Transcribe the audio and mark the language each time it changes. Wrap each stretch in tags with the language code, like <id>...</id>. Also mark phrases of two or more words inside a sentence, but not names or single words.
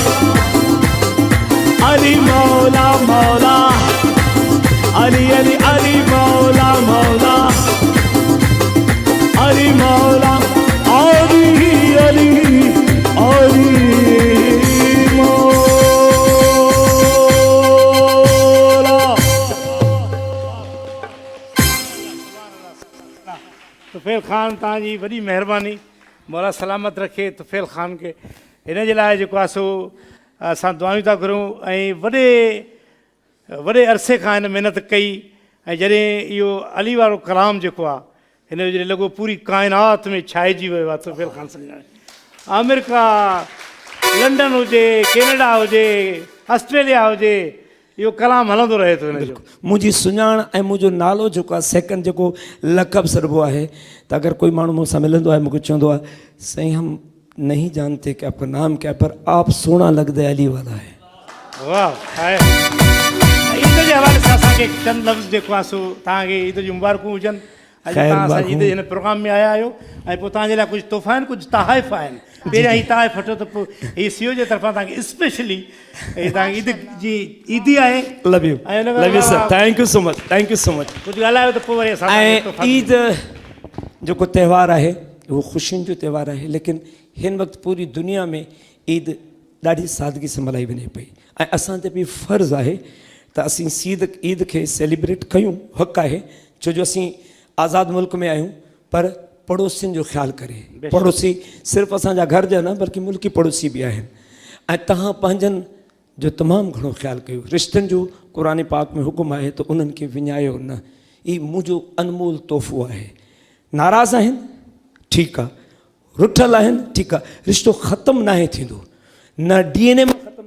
<sd>अली मौला मौला अली अली अली मौला मौला अली मौला अली अली अली मौला तुफैल ख़ान तव्हांजी वॾी महिरबानी मौला सलामत रखे तुफैल ख़ान खे हिन जे लाइ जेको आहे सो असां दुआयूं था घुरूं ऐं वॾे अरसे खां हिन महिनत कई ऐं जॾहिं इहो अली वारो कलाम जेको आहे हिन जो जॾहिं लॻो पूरी काइनात में छाइजी वियो आहे तुफैल ख़ान सम्झाणे अमेरिका लंडन हुजे कैनेडा हुजे ऑस्ट्रेलिया हुजे इहो कलाम हलंदो रहे थो हिन जो मुंहिंजी सुञाण ऐं मुंहिंजो नालो जेको आहे सेकंड जेको लक़ब सरबो आहे त अगरि कोई माण्हू मूंसां मिलंदो आहे मूंखे चवंदो आहे साईं</sd> <hi>हम नहीं जानते कि आपका नाम क्या है पर आप सोना लगदे अली वाला है</hi> <sd>वाह आहे ईद जे हवाले सां असांखे चंद लफ़्ज़ जेको आहे सो तव्हांखे ईद जूं मुबारकूं हुजनि अॼु तव्हां असांजी ईद हिन प्रोग्राम में आया आहियो ऐं पोइ तव्हांजे लाइ कुझु तोहफ़ा आहिनि कुझु तहाइफ़ आहिनि पहिरियां ही तहाइफ़ वठो त पोइ हीअ सीओ जे तरफ़ां तव्हांखे स्पेशली तव्हांखे ईद जी ईदी आहे</sd> <en>love you sir thank you so much</en> <sd>कुझु ॻाल्हायो त पोइ वरी असां ऐं ईद जेको त्योहारु आहे उहो ख़ुशियुनि जो त्योहारु आहे लेकिन हिन वक़्तु पूरी दुनिया में ईद ॾाढी सादगी सां मल्हाई वञे पई ऐं असां ते बि फ़र्ज़ु आहे त असीं ईद खे सेलिब्रेट कयूं हक़ आहे छो जो असीं आज़ादु मुल्क में आहियूं पर पड़ोसियुनि जो ख़्यालु करे पड़ोसी सिर्फ़ु असांजा घर जा न बल्कि मुल्की पड़ोसी बि आहिनि ऐं तव्हां पंहिंजनि जो तमामु घणो ख़्यालु कयो रिश्तनि जो क़ुर पाक में हुकुम आहे त उन्हनि खे विञायो न हीउ मुंहिंजो अनमोल तोहफ़ो आहे नाराज़ आहिनि ठीकु आहे रुठल आहिनि ठीकु आहे रिश्तो ख़तमु नाहे थींदो न DNA में ख़तमु थींदो</sd>